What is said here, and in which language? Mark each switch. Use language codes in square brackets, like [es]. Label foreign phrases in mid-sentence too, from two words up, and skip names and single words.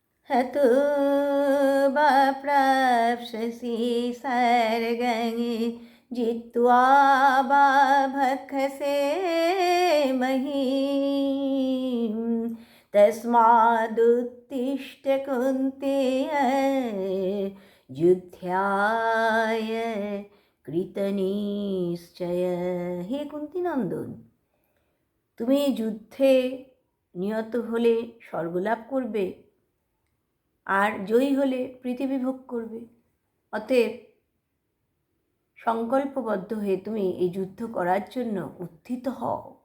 [sa] हतो वा प्राप्स्यसि सर्गं जित्वा वा भक्षसे महीम् तस्मादुत्तिष्ठ कुन्तेय युद्धाय कृतनिश्चय। हे कुन्तीनन्दन, [bn] তুমি যুদ্ধে নিহত হলে স্বর্গলাভ করবে আর জয়ী হলে পৃথিবী ভোগ করবে। অতএব সংকল্পবদ্ধ হয়ে তুমি এই যুদ্ধ করার জন্য উত্থিত হও।